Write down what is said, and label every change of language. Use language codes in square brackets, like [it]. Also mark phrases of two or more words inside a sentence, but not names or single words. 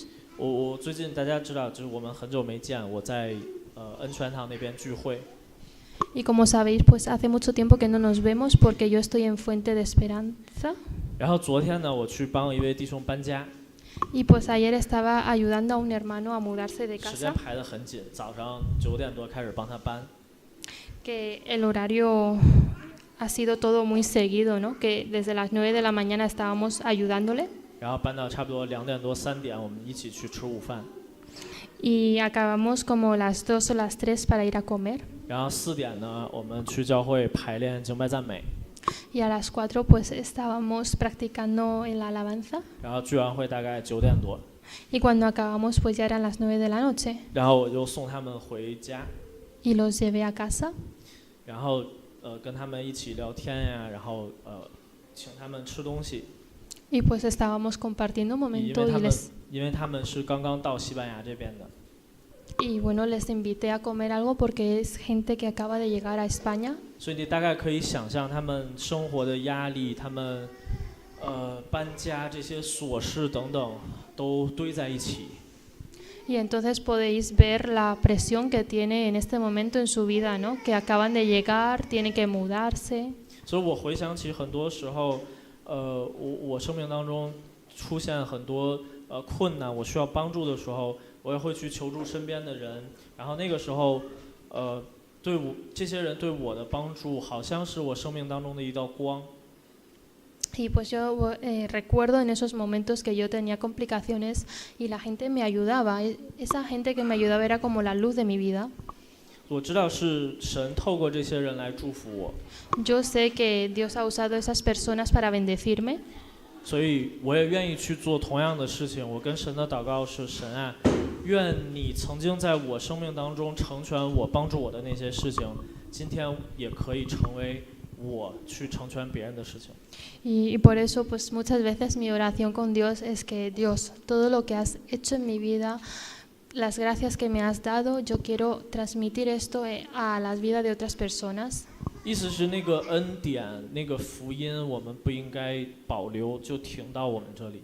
[zh] 我最近大家知道，就是我们很久没见，我在恩泉堂那边聚会。 [es] Y como sabéis, pues hace mucho tiempo que no nos vemos porque yo estoy en Fuente de Esperanza. [zh] 然后昨天呢，我去帮一位弟兄搬家。 [es] Y pues ayer estaba ayudando a un hermano a mudarse de casa. [zh] 时间排得很紧，早上9点多开始帮他搬。 [es] Que el horario ha sido todo muy seguido, ¿no? Que desde las 9 de la mañana estábamos ayudándole. [zh] 然后搬到差不多2点多3点，我们一起去吃午饭。 [es] y acabamos como las 2 o las 3 para ir a comer. [zh] 然后4点呢，我们去教会排练敬拜赞美。 [es] Y a las 4 pues estábamos practicando en la alabanza. [zh] 然后聚完会大概9点多。 [es] Y cuando acabamos pues ya eran las 9 de la noche. [zh] 然后我就送他们回家。 [es] Y los llevé a casa. [zh] 然后跟他们一起聊天呀，然后请他们吃东西。 [es] Y pues estábamos compartiendo un momento y les... [zh] 因为他们是刚刚到西班牙这边的。 [es] Y bueno, les invité a comer algo porque es gente que acaba de llegar a España. [zh] 所以你大概可以想象他们生活的压力，他们搬家这些琐事等等都堆在一起。 [es] Y entonces podéis ver la presión que tiene en este momento en su vida, ¿no? Que acaban de llegar, tienen que mudarse. [zh] 所以我回想起很多时候，我生命当中出现很多困难，我需要帮助的时候，我也会去求助身边的人。然后那个时候，对我这些人对我的帮助，好像是我生命当中的一道光。 [es] Y pues yo recuerdo en esos momentos que yo tenía complicaciones y la gente me ayudaba. Esa gente que me ayudaba era como la luz de mi vida. [zh] 我知道是神透过这些人来祝福我。 [es] Yo sé que Dios ha usado esas personas para bendecirme. [zh] 所以我也愿意去做同样的事情。我跟神的祷告是：神啊，愿你曾经在我生命当中成全我、帮助我的那些事情，今天也可以成为我去成全别人的事情。 [es] Y por eso, pues muchas veces mi oración con Dios es que Dios, todo lo que has hecho en mi vida, las gracias que me has dado, yo quiero transmitir esto a la vida de otras personas. [zh] 意思是那个恩典、那个福音，我们不应该保留，就停到我们这里。